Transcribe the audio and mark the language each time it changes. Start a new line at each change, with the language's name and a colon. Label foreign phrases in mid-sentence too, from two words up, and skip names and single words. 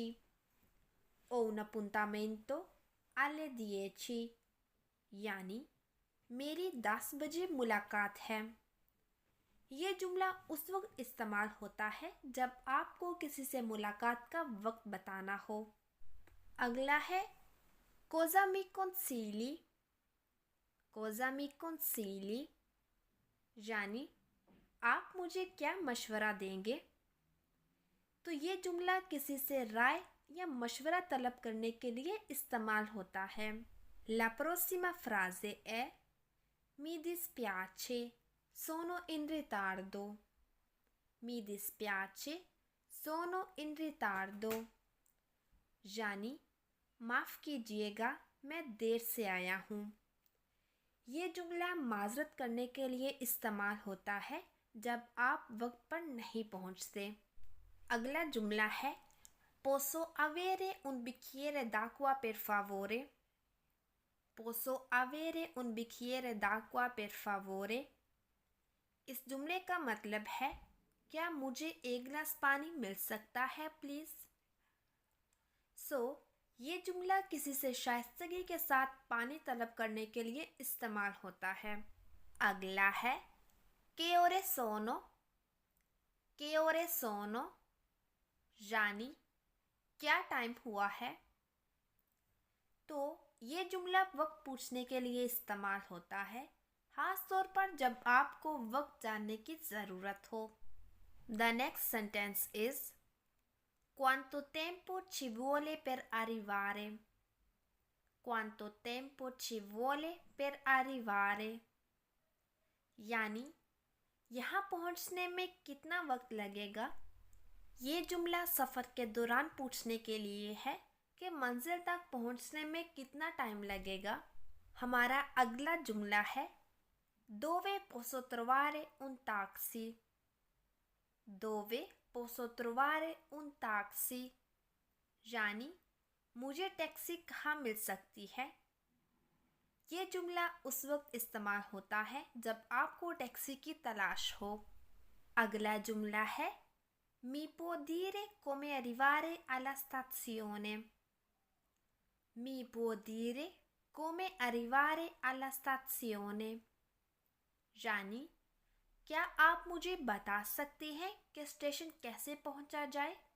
Italian: Ho un appuntamento alle 10
Hindi: यानी मेरी 10 बजे मुलाकात है। ये जुमला उस वक्त इस्तेमाल होता है जब आपको किसी से मुलाकात का वक्त बताना हो। अगला है
Italian: Cosa mi consigli? Cosa mi consigli?
Hindi: यानी आप मुझे क्या मशवरा देंगे? तो ये जुमला किसी से राय या मशवरा तलब करने के लिए इस्तेमाल होता है।
Italian: La prossima frase è Mi dispiace, sono in ritardo. Mi dispiace, sono in ritardo.
Hindi: यानी माफ़ कीजिएगा, मैं देर से आया हूँ। ये जुमला माज़रत करने के लिए इस्तेमाल होता है जब आप वक्त पर नहीं पहुँचते। अगला जुमला है
Italian: Posso avere un bicchiere d'acqua per favore? Posso avere un bicchiere d'acqua per favore?
Hindi: इस जुमले का मतलब है क्या मुझे एक गिलास पानी मिल सकता है प्लीज़? ये जुमला किसी से शाइस्तगी के साथ पानी तलब करने के लिए इस्तेमाल होता है। अगला है
Italian: che ore sono? che ore sono?
Hindi: यानी क्या टाइम हुआ है? तो ये जुमला वक्त पूछने के लिए इस्तेमाल होता है, खास तौर पर जब आपको वक्त जानने की ज़रूरत हो।
English: The next sentence is
Italian: Quanto tempo ci vuole per arrivare? Quanto tempo ci vuole per arrivare?
Hindi: यानी यहाँ पहुँचने में कितना वक्त लगेगा? ये जुमला सफ़र के दौरान पूछने के लिए है कि मंजिल तक पहुँचने में कितना टाइम लगेगा। हमारा अगला जुमला है
Italian: Dove posso trovare un taxi? Dove posso trovare un taxi?
Hindi: यानी मुझे टैक्सी कहाँ मिल सकती है? ये जुमला उस वक्त इस्तेमाल होता है जब आपको टैक्सी की तलाश हो। अगला जुमला है
Italian: Mi può dire come arrivare alla stazione? Mi può dire come arrivare alla stazione?
Hindi: यानी क्या आप मुझे बता सकते हैं कि स्टेशन कैसे पहुंचा जाए?